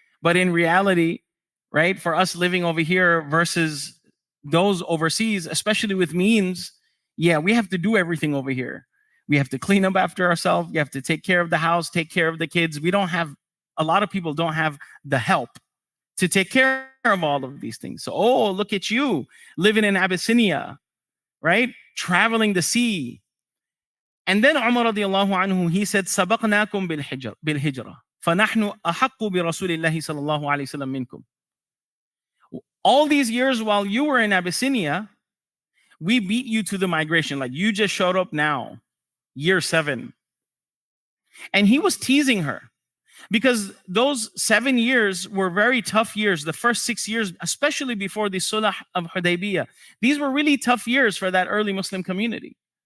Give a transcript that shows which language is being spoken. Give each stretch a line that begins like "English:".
English: But in reality, right, for us living over here versus those overseas, especially with means, yeah, we have to do everything over here. We have to clean up after ourselves. You have to take care of the house, take care of the kids. A lot of people don't have the help to take care of all of these things. So, oh, look at you living in Abyssinia, right? Traveling the sea. And then Umar radiallahu anhu, he said,
Arabic: سَبَقْنَاكُمْ بِالْهِجْرَةِ فَنَحْنُ أَحَقُّ بِرَسُولِ اللَّهِ صَلَى اللَّهُ عَلَيْهِ وسلم مِنْكُمْ.
English: All these years while you were in Abyssinia, we beat you to the migration. Like you just showed up now, year 7. And he was teasing her Because those 7 years were very tough years. The first 6 years, especially before the Sulh of Hudaybiyah, these were really tough years for that early Muslim community.